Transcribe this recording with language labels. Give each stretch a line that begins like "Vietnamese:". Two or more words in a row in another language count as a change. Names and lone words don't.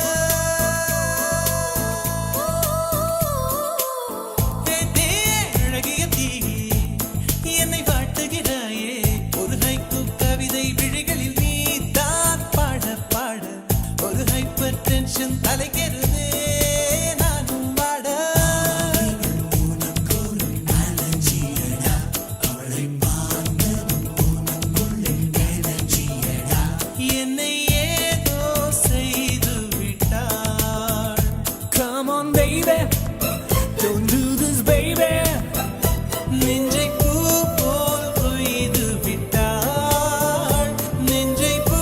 Tamil: அழகிய தீயே என்னை வாட்டுகிறாயே ஒரு ஹைக்கூ கவிதை விழிகளில் நீதான் பாட பாட ஒரு
English: hyper tension
Tamil: தலைக்கிறதே நானும் பாட. உனக்கொரு அலர்ஜியடா அவளை பார்த்ததும் உனக்குள்ளே எனர்ஜியடா என்னை ஏதோ செய்து விட்டாள்.
English: Come on baby don't do this baby
Tamil: நெஞ்சை பூ போல் கொய்து விட்டாள். நெஞ்சை